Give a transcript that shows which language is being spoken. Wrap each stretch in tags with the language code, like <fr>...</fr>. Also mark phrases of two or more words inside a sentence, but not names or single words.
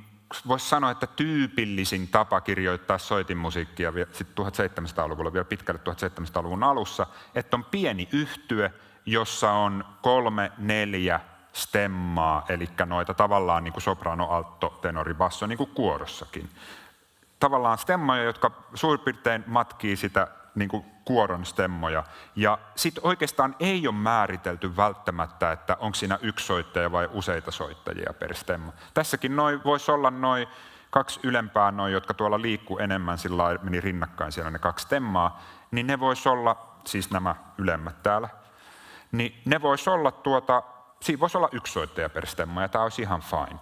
<fi>voisi sanoa, että tyypillisin tapa kirjoittaa soitinmusiikkia sitten 1700-luvulla, vielä pitkälle 1700-luvun alussa, että on pieni yhtye, jossa on 3-4 stemmaa, eli noita tavallaan niin kuin soprano, alto, tenori, basso, niin kuin kuorossakin. Tavallaan stemmoja, jotka suurin piirtein matkii sitä niin kuin kuoron stemmoja. Ja sitten oikeastaan ei ole määritelty välttämättä, että onko siinä yksi soittaja vai useita soittajia per stemma. Tässäkin voisi olla noin 2 ylempää, jotka tuolla liikkuu enemmän, sillä lailla meni rinnakkain siellä ne 2 stemmaa, niin ne voisi olla, siis nämä ylemmät täällä, niin ne voisi olla siinä voisi olla 1 soittaja per stemma, ja tämä olisi ihan fine.</fi>